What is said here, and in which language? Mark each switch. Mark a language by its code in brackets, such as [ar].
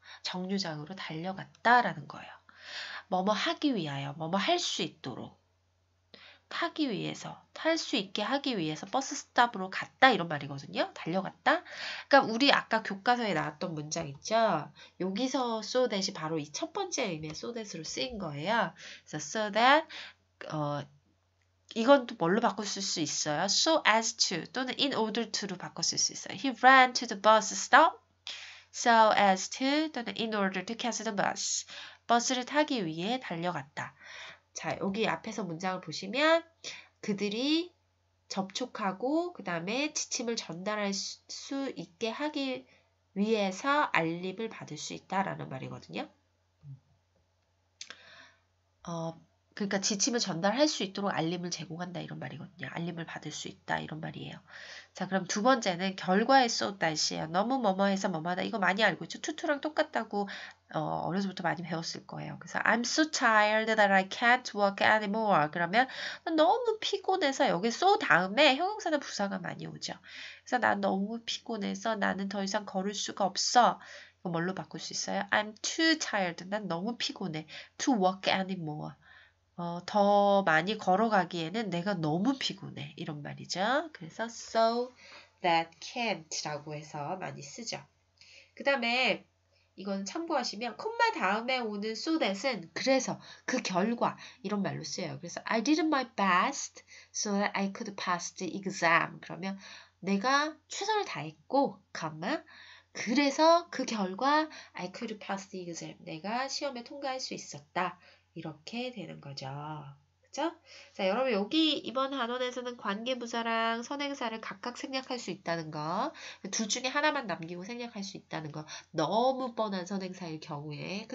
[ko] 정류장으로 달려갔다라는 거예요. 뭐뭐 하기 위하여, 뭐뭐 할 수 있도록 타기 위해서, 탈 수 있게 하기 위해서 버스 스탑으로 갔다 이런 말이거든요. 달려갔다. 그러니까 우리 아까 교과서에 나왔던 문장 있죠. 여기서 so that이 바로 이 첫 번째 의미의 so that으로 쓰인 거예요. 그래서 so that 이건 또 뭘로 바꿨을 수 있어요? [en] so as to 또는 in order to로 [ko] 바꿨을 수 있어요. [en] He ran to the bus stop so as to 또는 in order to catch the bus. [ko] 버스를 타기 위해 달려갔다. 자, 여기 앞에서 문장을 보시면 그들이 접촉하고 그 다음에 지침을 전달할 수 있게 하기 위해서 알림을 받을 수 있다라는 말이거든요. 그러니까 지침을 전달할 수 있도록 알림을 제공한다 이런 말이거든요. 알림을 받을 수 있다 이런 말이에요. 자, 그럼 두 번째는 결과의 so that이에요. 너무 뭐뭐해서 뭐뭐하다 이거 많이 알고 있죠. 투투랑 똑같다고 어려서부터 많이 배웠을 거예요. [en] 그래서 I'm so tired that I can't walk anymore. [ko] 그러면 너무 피곤해서 여기 so 다음에 형용사나 부사가 많이 오죠. 그래서 난 너무 피곤해서 나는 더 이상 걸을 수가 없어. 이거 뭘로 바꿀 수 있어요? [en] I'm too tired. [ko] 난 너무 피곤해. [en] To walk anymore. [ko] 더 많이 걸어가기에는 내가 너무 피곤해. 이런 말이죠. 그래서 so that can't라고 해서 많이 쓰죠. 그 다음에 이건 참고하시면 콤마 다음에 오는 so that은 그래서 그 결과 이런 말로 쓰여요. [en] 그래서 I did my best so that I could pass the exam. [ko] 그러면 내가 최선을 다했고, 그래서 그 결과 [en] I could pass the exam. [ko] 내가 시험에 통과할 수 있었다. 이렇게 되는 거죠. 그죠? 자, 여러분 여기 이번 단원에서는 관계부사랑 선행사를 각각 생략할 수 있다는 거, 둘 중에 하나만 남기고 생략할 수 있다는 거, 너무 뻔한 선행사일 경우에.